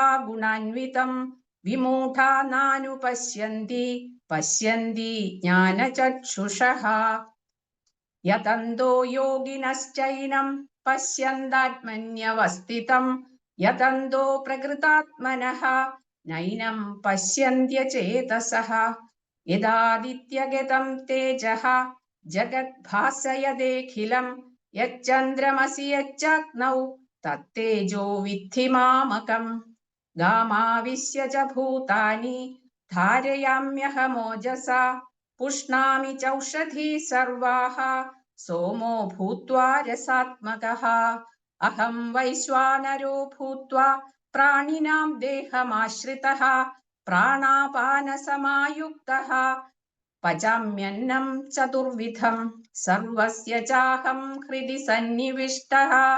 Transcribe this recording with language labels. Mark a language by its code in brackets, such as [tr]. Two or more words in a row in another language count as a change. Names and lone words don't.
[sa] ഗുണാന്വിതം വിമൂഢാ നാനുപശ്യന്തി പശ്യന്തി ജ്ഞാനചക്ഷുഷഃ യതന്തോ യോഗിനശ്ചൈനം പശ്യന്താത്മന്യവസ്ഥിതം യതന്തോ പ്രകൃതാത്മനഃ നൈനം പശ്യന്ത്യചേതസഃ യദാദിത്യഗതം തേജഃ ജഗദ്ഭാസയദേഖിലം യच्चन्द्रमसि यच्चाग्नौ तत्तेजो विद्धि मामकम् गामाविश्य च भूतानि धारयाम्यहमोजसा पुष्णामि चौषधी सर्वाः सोमो भूत्वा रसात्मकः अहं वैश्वानरो भूत्वा प्राणिनां देहमाश्रितः प्राणापानसमायुक्तः पचाम्यन्नं चतुर्विधं सर्वस्य चाहं हृदि सन्निविष्टः